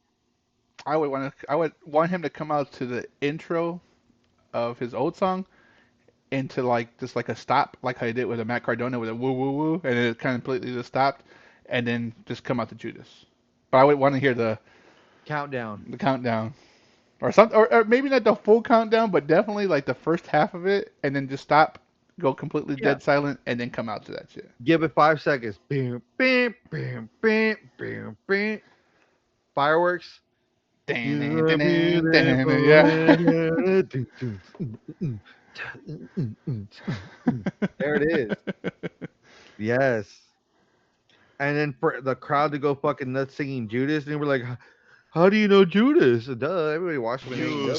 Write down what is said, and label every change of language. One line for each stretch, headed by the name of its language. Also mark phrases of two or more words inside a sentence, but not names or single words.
English: I would want him to come out to the intro of his old song into like just like a stop, like how he did with a Matt Cardona with a woo woo woo, and it kind of completely just stopped, and then just come out to Judas. But I would want to hear Countdown. the countdown or something, or maybe not the full countdown, but definitely like the first half of it, and then just stop, go completely Yeah. dead silent, and then come out to that shit. Give it 5 seconds. Bam, bam, bam, bam, bam, bam. Fireworks. Dan, You dan, are dan, dan, dan, yeah. beautiful. There it is. Yes. And then for the crowd to go fucking nuts singing Judas, and we're like, "How do you know Judas?" Duh, everybody watched him in You